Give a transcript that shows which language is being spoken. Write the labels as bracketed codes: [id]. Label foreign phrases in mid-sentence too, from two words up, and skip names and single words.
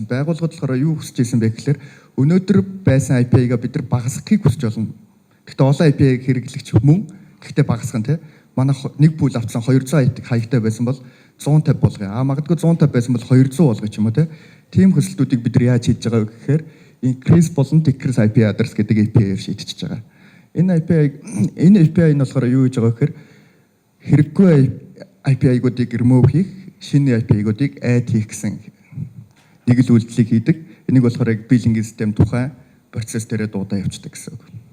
[mn] Байгууллагууд болохоор юу хүсэж ирсэн бэ гэхээр өнөөдөр байсан IP-га бид нар багасгахыг хүсэж болно. Гэхдээ олон IP-г хэрэглэгч мөн гэхдээ багасгах нь тий. Манай нэг пул авцсан 200 хаягтай байсан бол 150 болгоё. Магадгүй 150 байсан бол 200 болгоё ч юм уу тий. Тийм хүсэлтүүдийг бид нар яаж хийж байгаа вэ гэхээр increase болон [en] decrease IP address [mn] гэдэг API-ээр шийдчихэж байгаа. Энэ API нь болохоор юу гэж байгаа вэ гэхээр хэрэггүй API-гуудыг remove хийх, шинэ API-гуудыг add хийх гэсэн нэг л үйлдэлийг хийдэг. Энийг болохоор яг billing систем тухайн процесс дээрээ дуудаа явуулдаг гэсэн үг.